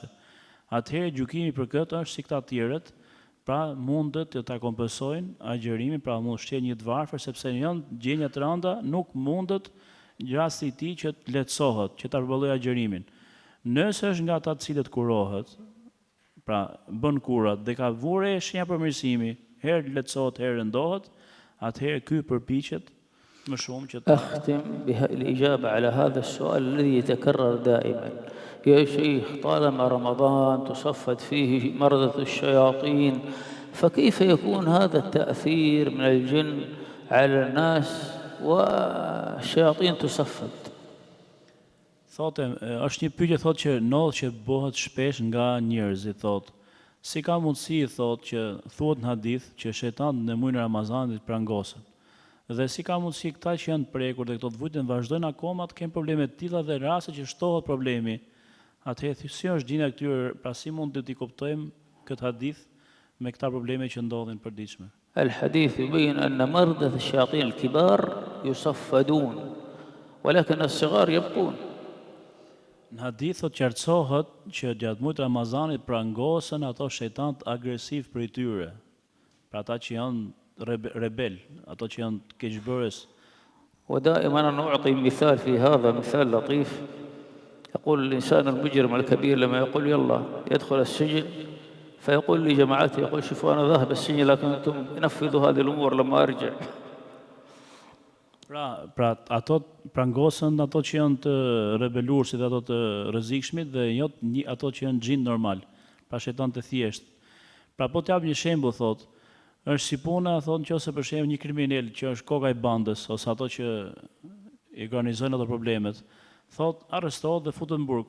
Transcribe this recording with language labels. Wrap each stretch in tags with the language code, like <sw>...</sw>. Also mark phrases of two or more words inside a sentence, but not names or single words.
<sq>Atëherë gjykimi për këtë është si këta të tjerët, pra mundet të ta kompensojnë agjërimin, pra mund shkel një të varfër sepse janë gjendja të rënda, nuk mundet rasti i tij që të lehtësohet, që ta përballojë agjërimin. Nëse është nga ata të cilët kurohet, pra bën kurat dhe ka vure shenja përmirësimi, herë lehtësohet, herë rëndohet, atëherë ky përpiqet më shumë që</sq> <ar>أختم بالإجابة على هذا السؤال الذي يتكرر دائما. يا شيخ، طالما رمضان تصفد فيه مردة الشياطين، فكيف يكون هذا التأثير من الجن على الناس والشياطين تصفد؟</ar> <sq>thotë, është një pyetje thotë që ndodh që bëhet shpesh nga njerëzit, thotë. Si ka mundësi, thotë, që thuhet në hadith që shejtani në muajin e Ramazanit prangosen. Dhe si ka mundësi këta që janë të prekur dhe këto të vujtën vazhdojnë akoma të kenë probleme të tilla dhe raste që shtohet problemi. Atëherë si është gjendja këtyre, pra si mund të kuptojmë këtë hadith me këta probleme që ndodhin përditshme?</sq> <ar>الحديث يبين أن مردة الشياطين الكبار يصفدون ولكن الصغار يبقون.</ar> <sq>Në hadith thotë qartësohet që gjatë muajit Ramazanit prangosen ato shejtanët agresiv prej tyre. Pra ata që janë rebel, ato që janë keqbërës.</sq> <ar>ودائما أنا أعطي مثال في هذا، مثال لطيف. يقول الإنسان المجرم الكبير لما يقول يلا يدخل السجن، فيقول لجماعته، يقول شوفوا أنا ذاهب السجن لكن أنتم نفذوا هذه الأمور لما أرجع.</ar> <sq>Pra ato prangosen ato që janë të rebelur, si dhe ato të rrezikshmit dhe jo ato që janë xhin normal, pra shejtan të thjesht. Pra po t'jap një shembull, thotë, është si puna, thonë, nëse për shembull një kriminal që është koka i bandës ose ato që i organizojnë ato problemet, thotë arrestohet dhe futet në burg.</sq>